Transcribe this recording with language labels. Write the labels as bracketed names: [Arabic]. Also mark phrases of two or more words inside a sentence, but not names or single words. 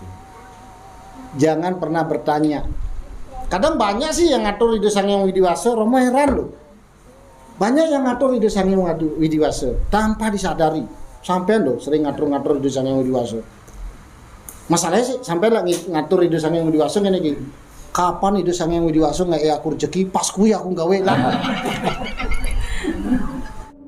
[Indonesian] Jangan pernah bertanya. Kadang banyak sih yang ngatur Ida Sang Hyang Widiwasa, Romo heran loh. Banyak yang ngatur Ida Sang Hyang Widiwasa tanpa disadari. Sampean loh sering ngatur-ngatur Ida Sang Hyang Widiwasa. Masalahnya sih sampai lagi ngatur Ida Sang Hyang Widiwasa [Javanese] ngene iki. Kapan Ida Sang Hyang Widiwasa ngek aku rezeki pas kuwi aku gawe lah.